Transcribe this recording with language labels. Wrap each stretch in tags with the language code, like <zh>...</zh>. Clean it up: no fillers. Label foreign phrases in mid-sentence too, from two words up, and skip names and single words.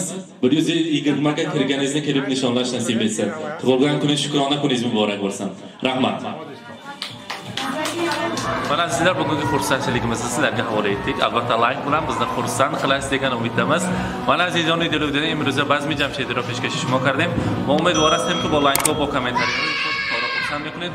<uz>120 ga kirganingizni kelib nishonlash nasib etsin. Tug'ilgan kuningiz shukrona kuningiz muborak bo'lsin. Rahmat. Mana sizlar bugungi xursandchiligimizni sizlarga havola etdik. Albatta like bilan bizni xursand qilasiz degan umiddamiz.</uz> <tg>Мана азизон телевизион имрӯза базми Ҷамшедиро пешкаши шумо кардем. Ва умедвор ҳастем ки бо лайк ва бо комментарии худ хурсанд мекунед.</tg>